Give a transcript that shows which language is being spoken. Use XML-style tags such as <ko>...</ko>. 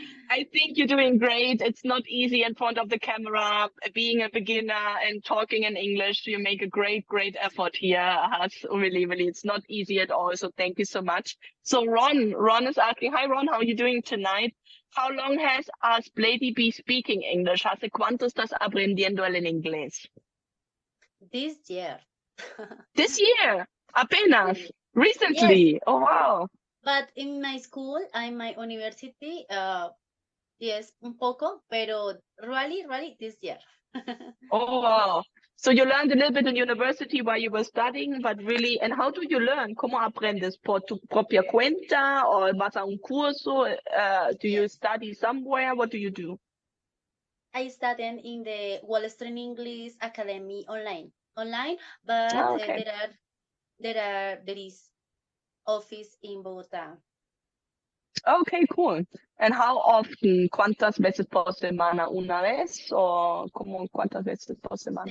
<en>I think you're doing great. It's not easy in front of the camera, being a beginner and talking in English. You make a great, great effort here. Really, really, it's not easy at all. So thank you so much. So Ron is asking, hi Ron, how are you doing tonight? How long has us Lady be speaking English?</en> <es>¿Hace cuánto estás aprendiendo el en inglés?</es> <en>This year. This year,</en> <es>apenas,</es> <en>Yes, recently. Oh, wow. but in my school, in my university, yes,</en> <es>un poco, pero</es> <en>really this year. Oh, wow. So you learned a little bit in university while you were studying, but really, and how do you learn?</en> <es>¿Cómo aprendes? ¿Por tu propia cuenta o vas a un curso?</es> <en>Do you Yes. study somewhere? What do you do? I studied in the Wall Street English Academy online, but Ah, okay. there is office in Bogota. Okay, cool. And how often?</en> <es>¿Cuántas veces por semana? ¿Una vez? ¿O como cuántas veces por semana?</es>